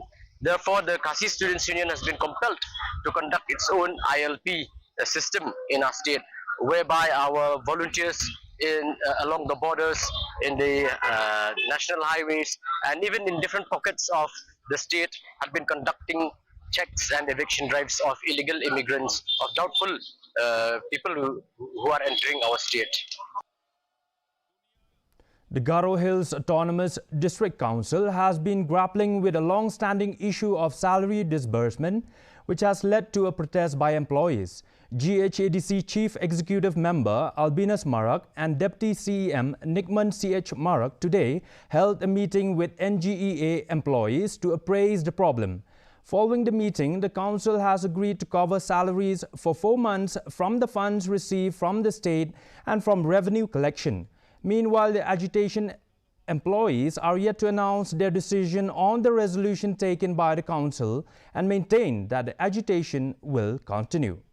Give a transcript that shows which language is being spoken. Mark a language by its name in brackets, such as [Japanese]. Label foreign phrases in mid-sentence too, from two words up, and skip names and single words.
[English] Therefore, the Khasi Students Union has been compelled to conduct its own ILP system in our state, whereby our volunteers along the borders, in the national highways, and even in different pockets of the state have been conducting checks and eviction drives of illegal immigrants, of doubtful people who are entering our state. The Garo Hills Autonomous District Council has been grappling with a long-standing issue of salary disbursement, which has led to a protest by employees. GHDC Chief Executive Member Albinus Marak and Deputy CEM Nikman CH Marak today held a meeting with NGEA employees to appraise the problem. Following the meeting, the council has agreed to cover salaries for 4 months from the funds received from the state and from revenue collection. Meanwhile, the agitation employees are yet to announce their decision on the resolution taken by the council and maintain that the agitation will continue.